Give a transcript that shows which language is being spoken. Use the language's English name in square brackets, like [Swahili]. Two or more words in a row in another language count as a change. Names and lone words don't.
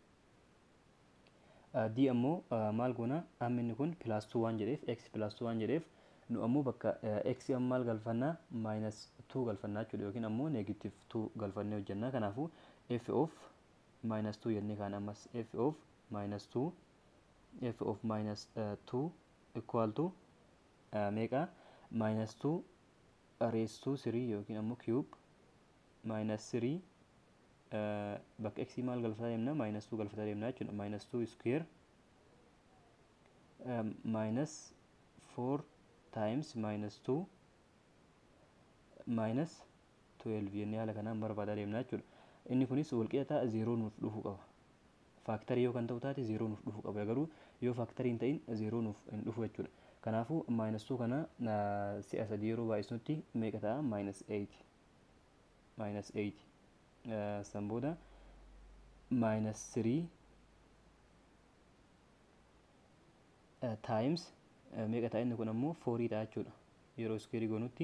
[Oromo] D ammoo maal goona amma inni kun plus 2 waan jedheef x plus 2 waan jedheef nu ammoo bakka x amma maal galfannaa minus 2 galfannaa jechuudha yookiin ammoo negative 2 galfannee hojjannaa. Kanaafuu [English] f of minus 2 [Oromo] jennee kaan ammas [English] f of minus 2 equal to [Oromo] meeqa [English] minus 2 raised to 3 [Oromo] yookiin ammoo [English] cube minus 3 [Oromo] bakka x maal galfataa deemna minus 2 galfataa deemna jechuudha. [English] Minus 2 square minus 4 times minus 2 minus 12 [Oromo] jennee haala kanaan barbaadaa deemna jechuudha. Inni kunis walqixa 0 nuuf dhufuu qaba. Faaktarii yoo kan ta'u taate 0 nuuf dhufuu qaba. Garuu yoo faaktarii hin ta'in 0 nuuf hin dhufu jechuudha. Kanaafuu minus 2 kana si'a 3 yeroo baay'isnutti meeqa ta'a minus 8 san booda [English] minus 3 times [Oromo] meeqa ta'a inni kun ammoo 4 ta'a jechuudha yeroo square goonutti.